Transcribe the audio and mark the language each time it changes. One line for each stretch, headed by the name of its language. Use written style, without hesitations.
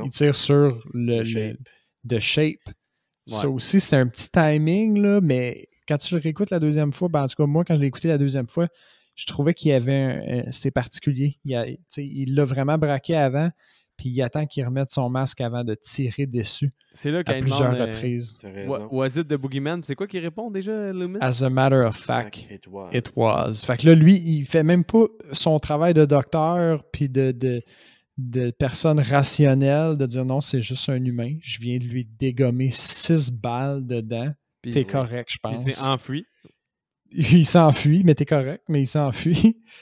French: Il tire sur le shape. Ouais. Ça aussi, c'est un petit timing, là, mais quand tu le réécoutes la deuxième fois, en tout cas, moi, quand je l'ai écouté la deuxième fois, je trouvais qu'il y avait c'est particulier. Il l'a vraiment braqué avant, puis il attend qu'il remette son masque avant de tirer dessus. C'est là qu'il y a plusieurs reprises.
English: Was it the Boogeyman?
French: C'est quoi qu'il répond déjà, Loomis?
English: As a matter of fact, it was.
French: Fait que là, lui, il fait même pas son travail de docteur puis de personne rationnelle de dire non, c'est juste un humain. Je viens de lui dégommer 6 balles dedans. T'es correct, je pense. Il s'est enfui. Il s'enfuit, mais t'es correct, mais il s'enfuit.